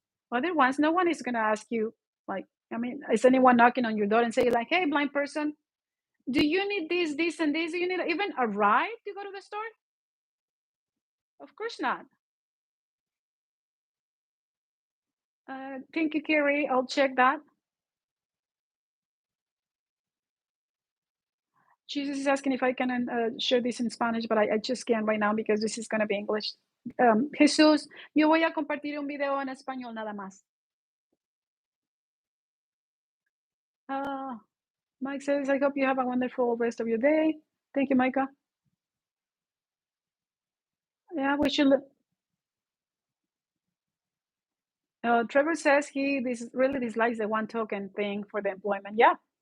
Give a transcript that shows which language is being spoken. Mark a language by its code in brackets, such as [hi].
[en] Other ones, no one is gonna ask you, like, I mean, is anyone knocking on your door and say, like, hey, blind person, do you need this, and this? Do you need even a ride to go to the store? Of course not. Thank you, Carrie. I'll check that. Jesus is asking if I can share this in Spanish, but I just can't right now because this is going to be English. [es] Jesús, yo voy a compartir un video en español nada más. [en] Mike says, I hope you have a wonderful rest of your day. Thank you, Micah. Yeah, we should. Trevor says he really dislikes the one token thing for the employment. Yeah.